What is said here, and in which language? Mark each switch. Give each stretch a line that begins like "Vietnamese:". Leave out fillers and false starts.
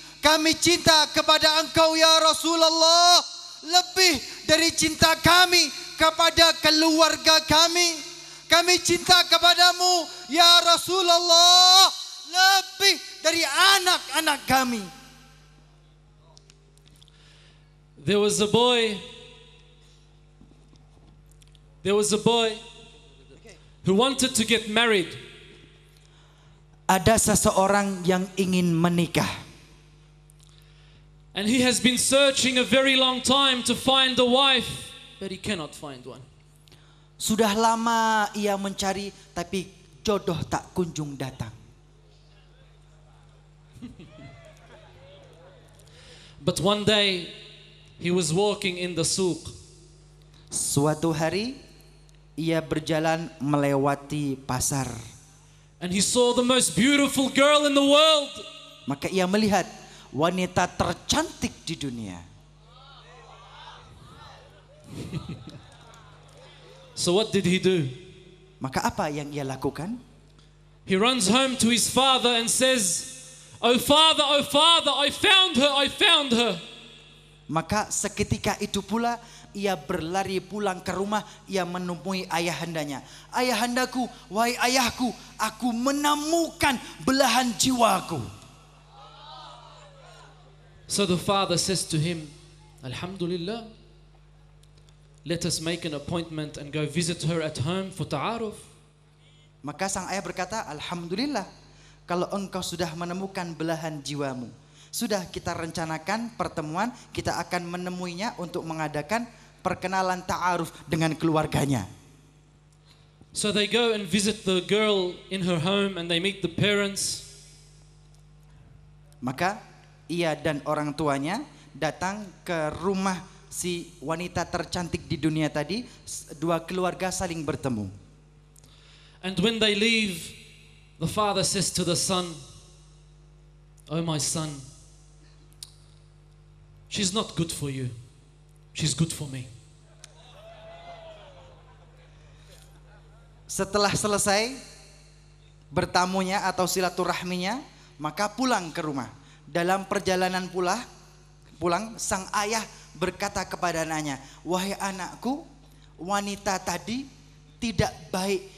Indonesian: Kami cinta kepada engkau ya Rasulullah lebih dari cinta kami kepada keluarga kami. Kami cinta kepadamu ya Rasulullah lebih dari anak-anak kami.
English: There was a boy who wanted to get married.
Indonesian: Ada seseorang yang ingin menikah.
English: And he has been searching a very long time to find a wife, but he cannot find one.
Indonesian: Sudah lama ia mencari, tapi jodoh tak kunjung datang.
English: But one day he was walking in the souk.
Indonesian: Suatu hari ia berjalan melewati pasar.
English: And he saw the most beautiful girl in the world.
Indonesian: Maka ia melihat wanita tercantik di dunia.
English: So what did he do?
Indonesian: Maka apa yang ia lakukan?
English: He runs home to his father and says, oh father, I found her.
Indonesian: Maka seketika itu pula ia berlari pulang ke rumah. Ia menemui ayahandanya. Ayahandaku, wahai ayahku, aku menemukan belahan jiwaku.
English: So the father says to him, Alhamdulillah, let us make an appointment and go visit her at home for ta'aruf.
Indonesian: Maka sang ayah berkata, Alhamdulillah, kalau engkau sudah menemukan belahan jiwamu, sudah kita rencanakan pertemuan, kita akan menemuinya untuk mengadakan perkenalan ta'aruf dengan keluarganya.
English: So they go and visit the girl in her home and they meet the parents.
Indonesian: Maka ia dan orang tuanya datang ke rumah si wanita tercantik di dunia tadi. Dua keluarga saling bertemu.
English: And when they leave, the father says to the son, "Oh my son, she's not good for you. She's good for me."
Indonesian: Setelah selesai bertamunya atau silaturahminya, maka pulang ke rumah. Dalam perjalanan pulang, sang ayah berkata kepada anaknya, "Wahai anakku, wanita tadi tidak baik.